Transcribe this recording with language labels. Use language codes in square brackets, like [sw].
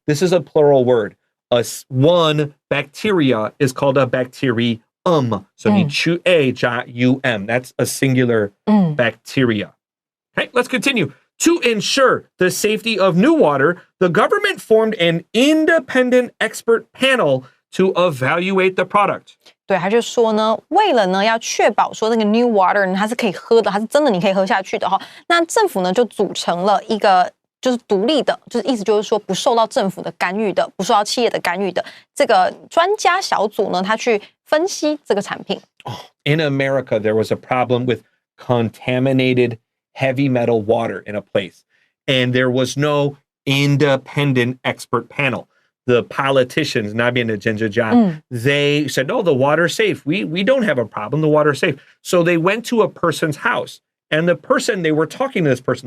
[en] This is a plural word. One bacteria is called a bacterium. So [zh] 你去 A 加 UM. [en] That's a singular bacteria. Okay, let's continue. To ensure the safety of NEWater, the government formed an independent expert panel to evaluate the product. [zh] 对，他就说呢，为了呢要确保说那个 NEWater 呢它是可以喝的，它是真的你可以喝下去的哈。那政府呢就组成了一个就是独立的，就是意思就是说不受到政府的干预的，不受到企业的干预的这个专家小组呢，他去分析这个产品。 [en] In America, there was a problem with contaminated heavy metal water in a place, and there was no independent expert panel. The politicians, they said, "Oh, the water's safe. We don't have a problem. The water's safe." So they went to a person's house, and they were talking to this person.